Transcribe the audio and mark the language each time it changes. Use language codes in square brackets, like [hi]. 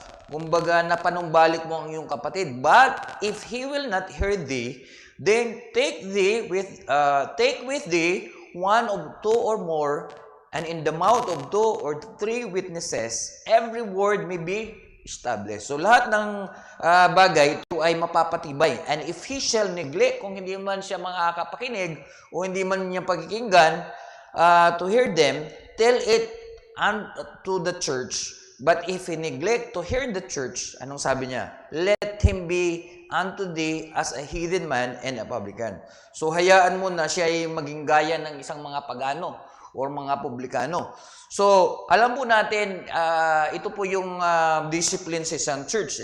[tl] kumbaga napanumbalik mo ang iyong kapatid. [en] But if he will not hear thee, then take with thee one of two or more, and in the mouth of two or three witnesses, every word may be established. [tl] So lahat ng bagay, ito ay mapapatibay. [en] And if he shall neglect, [tl] kung hindi man siya makakapakinig o hindi man niya pakikinggan [en] to hear them, tell it unto the church. But if he neglect to hear the church, [tl] anong sabi niya? [en] Let him be unto thee as a heathen man and a publican. [tl] So hayaan mo na siya ay maging gaya ng isang mga pagano or mga publikano. So alam po natin, ito po yung discipline sa isang church.